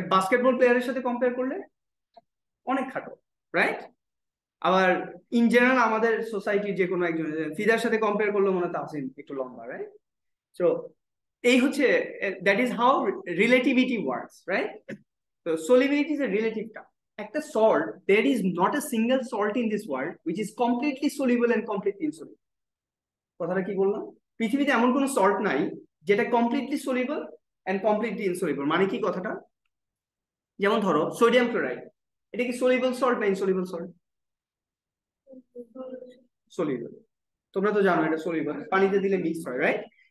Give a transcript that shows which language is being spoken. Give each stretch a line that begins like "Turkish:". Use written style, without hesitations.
Bangla: Basketball প্লেয়ারের সাথে compare করলে অনেক খাটো, রাইট? আবার ইন জেনারেল আমাদের সোসাইটির যে কোনো একজন ফিদার সাথে কম্পেয়ার করলে মনে হয় তাহসিন একটু লম্বা, রাইট? সো এই হচ্ছে,
English: That is how relativity works, right? তো solubility is a relative term. একটা salt, there is not a single salt in this world which is completely soluble and completely insoluble.
Bangla: কথাটা কি বললাম? পৃথিবীতে এমন কোনো সল্ট নাই যেটা
English: Completely soluble and completely insoluble.
Bangla: মানে কি কথাটা? যেমন ধরো সোডিয়াম ক্লোরাইড, এটা কি সলিউবল সল্ট না ইনসলিউবল সল্ট? সলিউবল। তোমরা তো জানো এটা সলিউবল, পানিতে দিলে মিক্স হয়, রাইট?